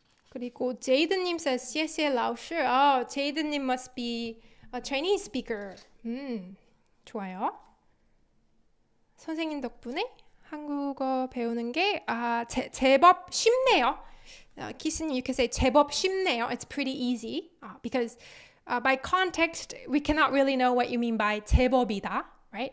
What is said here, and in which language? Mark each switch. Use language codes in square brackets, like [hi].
[ko] 그리고 제이드님 says [zh] 谢谢老师. [en] Oh, 제이드님 must be a Chinese speaker. [ko] 좋아요. 선생님 덕분에 한국어 배우는 게 제법 쉽네요. [en] 키스님, you can say [ko] 제법 쉽네요. [en] It's pretty easy because by context we cannot really know what you mean by 제법이다, right?